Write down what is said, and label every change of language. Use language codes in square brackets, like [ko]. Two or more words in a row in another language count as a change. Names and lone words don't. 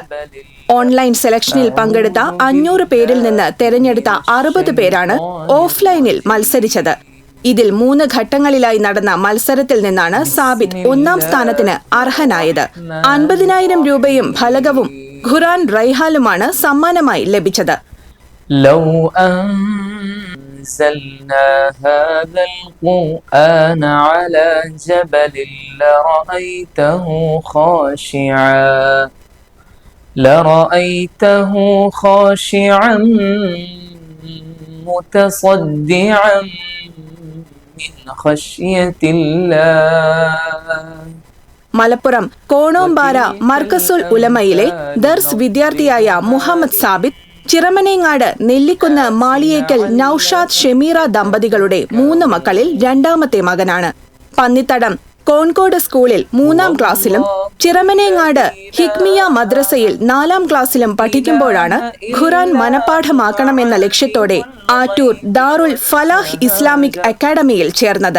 [ml] ഓൺലൈൻ സെലക്ഷനിൽ പങ്കെടുത്ത 500 പേരിൽ നിന്ന് തെരഞ്ഞെടുത്ത 60 പേരാണ് ഓഫ്ലൈനിൽ മത്സരിച്ചത്. ഇതിൽ 3 ഘട്ടങ്ങളിലായി നടന്ന മത്സരത്തിൽ നിന്നാണ് സാബിത്ത് 1ാം സ്ഥാനത്തിന് അർഹനായത്. 50,000 രൂപയും ഫലകവും ഖുർആൻ റൈഹാലുമാണ് സമ്മാനമായി ലഭിച്ചത്. [ar] لرأيته خاشعا متصدعا من خشية الله. [ml] മലപ്പുറം കോണോമ്പാറ മർക്കസുൽ ഉലമയിലെ ദർസ് വിദ്യാർത്ഥിയായ മുഹമ്മദ് സാബിത്ത് ചിറമനേങ്ങാട് നെല്ലിക്കുന്ന് മാളിയേക്കൽ നൌഷാദ് ഷെമീറ ദമ്പതികളുടെ 3 മക്കളിൽ 2ാമത്തെ മകനാണ്. പന്നിത്തടം കോൺകോട് സ്കൂളിൽ 3ാം ക്ലാസ്സിലും ചിറമനേങ്ങാട് ഹിക്മിയ മദ്രസയിൽ 4ാം ക്ലാസ്സിലും പഠിക്കുമ്പോഴാണ് ഖുർആൻ മനഃപ്പാഠമാക്കണമെന്ന ലക്ഷ്യത്തോടെ ആറ്റൂർ ദാറുൽ ഫലാഹ് ഇസ്ലാമിക് അക്കാദമിയിൽ ചേർന്നത്.